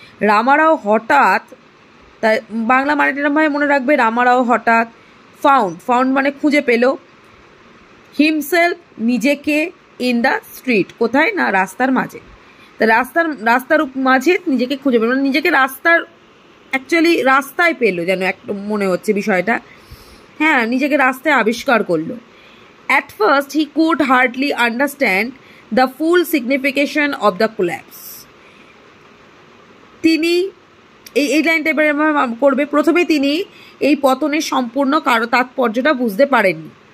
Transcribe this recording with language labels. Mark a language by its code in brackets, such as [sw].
[bn] রামারাও হঠাৎ, তাই বাংলা মানেটা এরকমভাবে মনে রাখবে, রামারাও হঠাৎ, ফাউন্ড মানে খুঁজে পেল, হিমসেলফ নিজেকে, [en] in the street [bn] কোথায় না রাস্তার মাঝে। তা রাস্তার মাঝে নিজেকে খুঁজে পেল, মানে নিজেকে অ্যাকচুয়ালি রাস্তায় পেলো, যেন একটা মনে হচ্ছে বিষয়টা। হ্যাঁ, নিজেকে রাস্তায় আবিষ্কার করলো। [en] At first he could hardly understand the full signification of the collapse. [bn] তিনি এই লাইনটা এবারে করবে। প্রথমে তিনি এই পতনের সম্পূর্ণ তাৎপর্যটা বুঝতে পারেননি।